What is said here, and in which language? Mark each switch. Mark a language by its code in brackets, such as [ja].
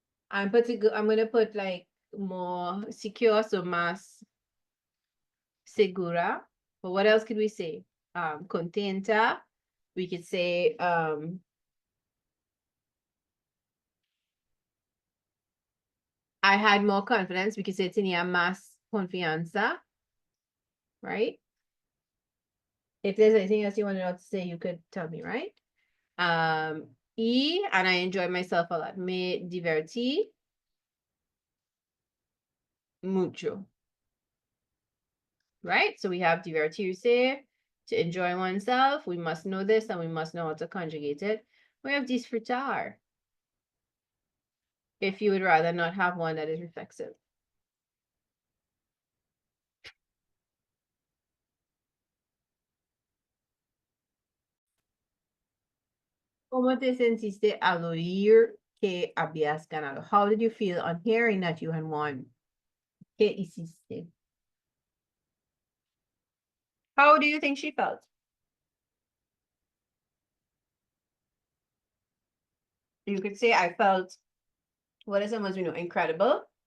[en] I'm gonna put like more secure, so [es] más segura. [en] But what else could we say? Contenta. We could say I had more confidence. We could say [es] tenía más confianza, [en] right? If there's anything else you want to say, you could tell me, right? And I enjoyed myself a lot. [es] Me divertí mucho. Right? [en] So we have divertirse, to enjoy oneself. We must know this and we must know how to conjugate it. We have disfrutar, if you would rather not have one that is reflexive. [es] ¿Cómo te sentiste al oír que habías ganado? [en] How did you feel on hearing that you had won? [es] ¿Qué hiciste? [en] How do you think she felt? You could say, I felt, what is someone's, incredible.